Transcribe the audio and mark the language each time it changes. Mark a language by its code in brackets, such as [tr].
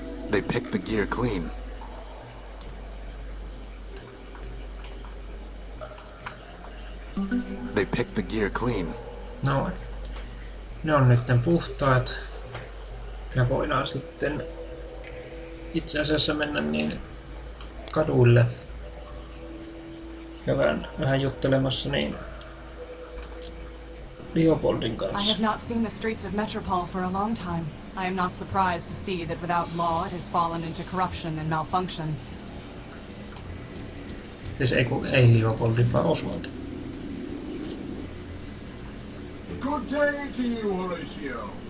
[en] They picked the gear clean. They picked the gear clean. [fi] Noin. Ne on nytten puhtaat. Ja voidaan sitten itse asiassa mennä niin kaduille. Käydään vähän juttelemassa niin Leopoldin [en] I [fi] kanssa. [en] have not seen the streets of Metropole for a long time. I am not surprised to see that without law it has fallen into corruption and malfunction. [fi] Siis ei Leopoldin, vaan Oswald. [en] Good day to you, Horatio.